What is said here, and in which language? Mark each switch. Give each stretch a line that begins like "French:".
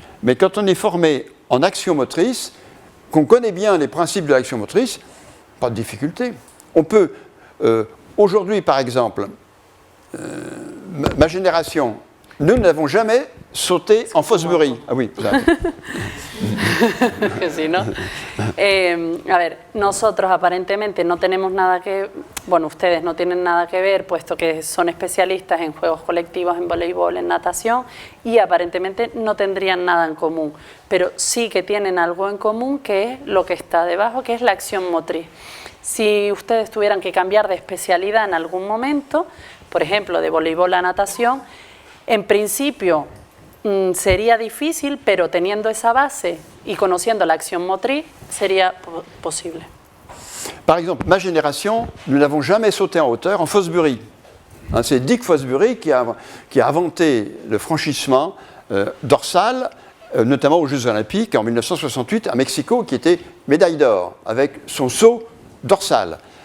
French: Mais quand on est formé en action motrice, qu'on connaît bien les principes de l'action motrice, pas de difficulté. On peut, aujourd'hui par exemple, ma génération, nous n'avons jamais sauté en Fosbury. Ah oui,
Spanish: que sí, ¿no? A ver, nosotros aparentemente no tenemos nada que, bueno, ustedes no tienen nada que ver, puesto que son especialistas en juegos colectivos, en voleibol, en natación, y aparentemente no tendrían nada en común, pero sí que tienen algo en común, que es lo que está debajo, que es la acción motriz. Si ustedes tuvieran que cambiar de especialidad en algún momento, por ejemplo, de voleibol a natación, en principio sería difícil, pero teniendo esa base y conociendo la acción motriz, sería posible.
French: Par exemple, ma génération, nous n'avons jamais sauté en hauteur en Fosbury. Hein, c'est Dick Fosbury qui a inventé le franchissement dorsal, notamment aux Jeux Olympiques en 1968 à Mexico, qui était médaille d'or, avec son saut dorsal.